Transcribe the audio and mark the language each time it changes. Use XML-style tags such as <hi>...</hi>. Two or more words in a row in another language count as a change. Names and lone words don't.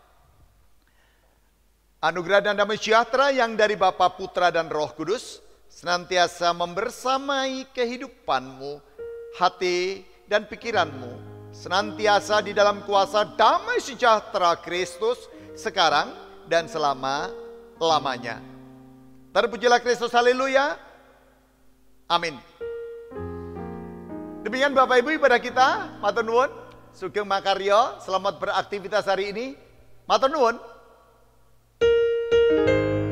<id>Anugerah dan damai sejahtera yang dari Bapa, Putra, dan Roh Kudus senantiasa membersamai kehidupanmu, hati dan pikiranmu, senantiasa di dalam kuasa damai sejahtera Kristus sekarang dan selama-lamanya. Terpujilah Kristus, haleluya. Amin. Demikian Bapak Ibu ibadah kita.</id> <jv>Matur nuwun. Sugeng makarya,</jv> <id>selamat beraktivitas hari ini.</id> <jv>Matur nuwun.</jv>